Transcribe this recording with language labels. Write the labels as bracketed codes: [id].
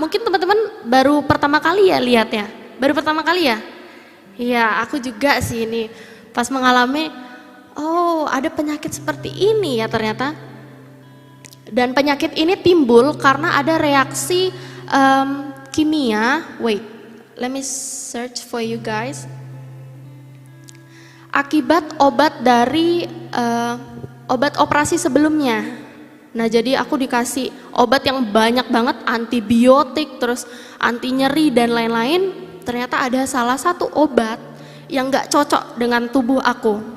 [id] Mungkin teman-teman baru pertama kali ya lihatnya, baru pertama kali ya. Iya, aku juga sih ini pas mengalami, oh ada penyakit seperti ini ya ternyata. Dan penyakit ini timbul karena ada reaksi kimia. [en] Wait, let me search for you guys. [id] Akibat obat dari obat operasi sebelumnya. Nah jadi aku dikasih obat yang banyak banget, antibiotik, terus anti nyeri dan lain-lain. Ternyata ada salah satu obat yang gak cocok dengan tubuh aku.